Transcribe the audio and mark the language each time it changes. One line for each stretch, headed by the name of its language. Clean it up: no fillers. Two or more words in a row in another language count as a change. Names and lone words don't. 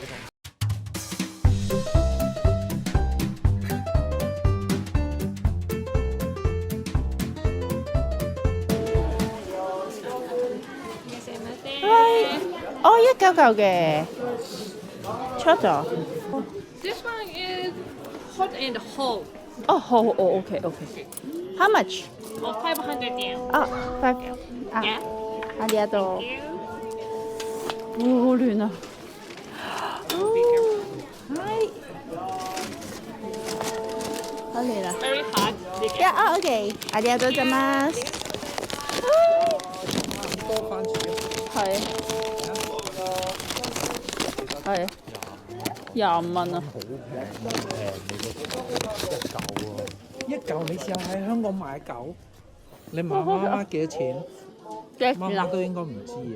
Cantonese: 哦，199嘅，出咗。
English: This one is hot and whole.
Cantonese: 哦，好，哦 ，OK。
English: How much？ Oh, 500 yen.
Cantonese: 啊，5啊，
English: Yeah.
Cantonese: 阿啲都，
English: Thank you.
Cantonese: 好暖啊！係，好暖啊！
English: Very hot. 呀啊 ，OK，
Japanese: ありがとうございます。
Cantonese: 多番薯係，係，25蚊啊！一嚿你試下喺香港買一嚿，你問媽媽幾多錢？幾時啦媽媽？都應該唔知啊。